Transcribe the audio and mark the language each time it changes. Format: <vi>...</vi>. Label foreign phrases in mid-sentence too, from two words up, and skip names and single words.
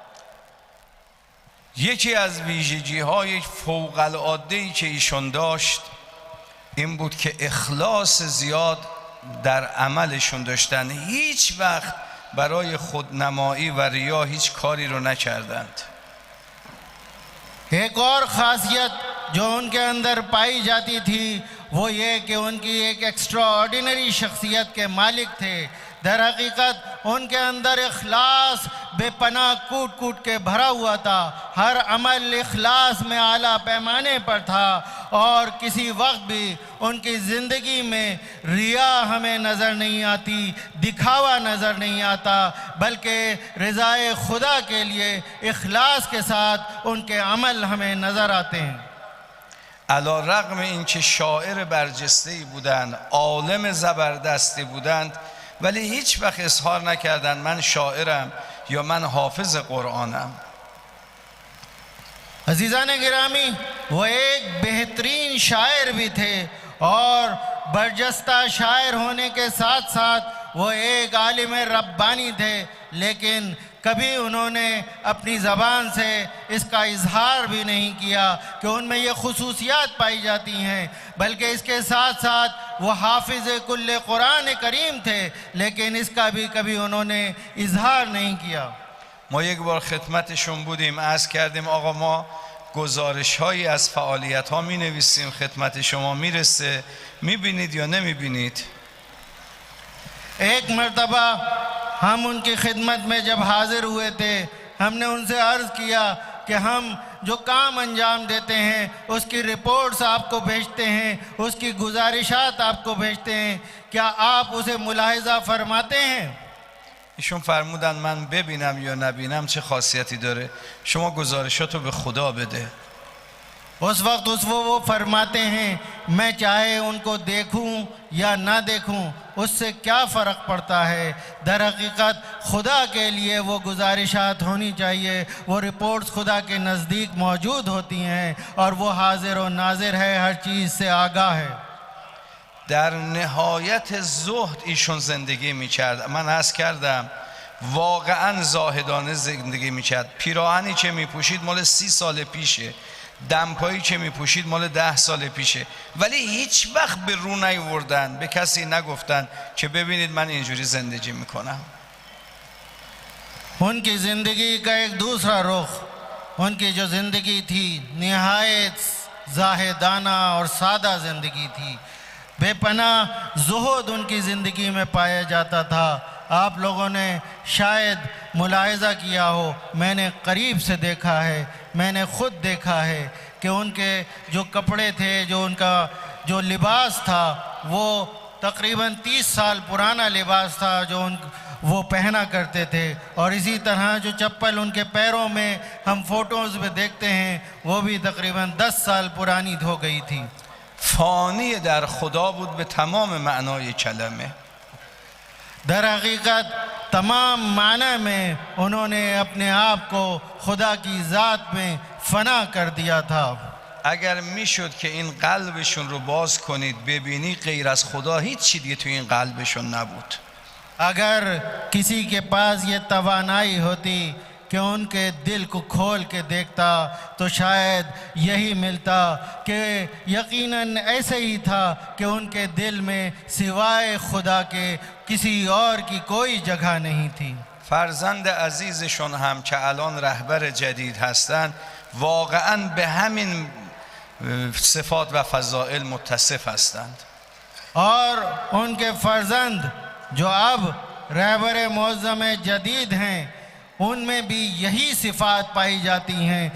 <fa>یکی از ویژگی‌های فوق‌العاده‌ای که ایشون داشت این بود که اخلاص زیاد در عملشون داشتن. هیچ وقت برای خودنمایی و ریا هیچ کاری رو نکردند.</fa> <hi>एक और ख़ासियत जो उनके अंदर पाई जाती थी वो ये कि उनकी एक</hi> <en>extra ordinary</en> <hi>शख्सियत के मालिक थे. दर हकीकत उनके अंदर इखलास बेपनाह कूट कूट के भरा हुआ था. हर अमल इखलास में आला पैमाने पर था और किसी वक्त भी उनकी ज़िंदगी में रिया हमें नज़र नहीं आती, दिखावा नज़र नहीं आता, बल्कि रज़ाए खुदा के लिए इखलास के साथ उनके अमल हमें नज़र आते हैं.</hi> <fa>علی رغم اینکه شاعر برجسته‌ای بودند، عالم زبردستی بودند، ولی هیچ وقت اظهار نکردند من شاعرم یا من حافظ قرآنم.</fa> <hi>अज़ीज़ान गिरामी, वो एक बेहतरीन शायर भी थे और बरजस्ता शायर होने के साथ साथ वो एक आलिम रब्बानी थे, लेकिन कभी उन्होंने अपनी ज़बान से इसका इजहार भी नहीं किया कि उनमें ये खुसूसियात पाई जाती हैं, बल्कि इसके साथ साथ वो हाफिज़ कुल्ले कुरान करीम थे, लेकिन इसका भी कभी उन्होंने इजहार नहीं किया.</hi> <fa>ما یک بار خدمتشون بودیم، عرض کردیم آقا ما گزارش هایی از فعالیت ها می نویسیم، خدمت شما میرسه، میبینید یا نمیبینید؟</fa> <hi>एक मरतबा हम उनकी खिदमत में जब हाजिर हुए थे, हमने उनसे अर्ज़ किया कि हम जो काम अंजाम देते हैं उसकी रिपोर्ट्स आपको भेजते हैं, उसकी गुजारिशात आपको भेजते हैं, क्या आप उसे मुलाहिज़ा फरमाते हैं?</hi> <fa>ایشون فرمودن من ببینم یا نبینم چه خاصیتی داره، شما گزارشاتو به خدا بده.</fa> <hi>उस वक्त वो फरमाते हैं मैं चाहे उनको देखूं या ना देखूं उससे क्या फ़र्क पड़ता है. दर हकीकत खुदा के लिए वो गुजारिशात होनी चाहिए, वो रिपोर्ट्स खुदा के नज़दीक मौजूद होती हैं और वो हाजिर व नाजिर है, हर चीज़ से आगाह है.</hi> <fa>در نهایت زهد ایشون زندگی میکرد. من عرض کردم واقعا زاهدانه زندگی میکرد. پیراهنی که میپوشید مال 30 سال پیشه، دمپایی که میپوشید مال 10 سال پیشه، ولی هیچ وقت به رو نیوردن، به کسی نگفتن که ببینید من اینجوری زندگی میکنم.</fa> <hi>उनकी ज़िंदगी का एक दूसरा रुख, उनकी जो ज़िंदगी थी निहायत ज़ाहिदाना और सादा ज़िंदगी थी. बेपनाह ज़ुहद उनकी ज़िंदगी में पाया जाता था. आप लोगों ने शायद मुलाहिज़ा किया हो, मैंने करीब से देखा है, मैंने ख़ुद देखा है कि उनके जो कपड़े थे, जो उनका जो लिबास था, वो तकरीबन 30 साल पुराना लिबास था जो वो पहना करते थे. और इसी तरह जो चप्पल उनके पैरों में हम फ़ोटोज़ में देखते हैं वो भी तकरीबन 10 साल पुरानी हो गई थी.</hi> <fa>فانی در خدا بود به تمام معنای کلمه.</fa> <hi>दर हकीकत तमाम माना में उन्होंने अपने आप को खुदा की ज़ात में फ़ना कर दिया था.</hi> <fa>اگر میشد که این قلبشون رو باز کنید ببینی غیر از خدا هیچ چیزی دیگه توی این قلبشون نبود.</fa> <hi>अगर किसी के पास ये तवानाई होती कि उनके दिल को खोल के देखता तो शायद यही मिलता कि यकीनन ऐसे ही था कि उनके दिल में सिवाय खुदा के किसी और की कोई जगह नहीं थी.</hi> <fa>فرزند عزیزشون هم که الان رهبر جدید هستن واقعا به همین صفات و فضائل متصف هستند.</fa> <hi>और उनके फर्जंद जो अब रहबर मुअज़्ज़म जदीद हैं उनमें भी यही सिफ़ात पाई जाती हैं.</hi>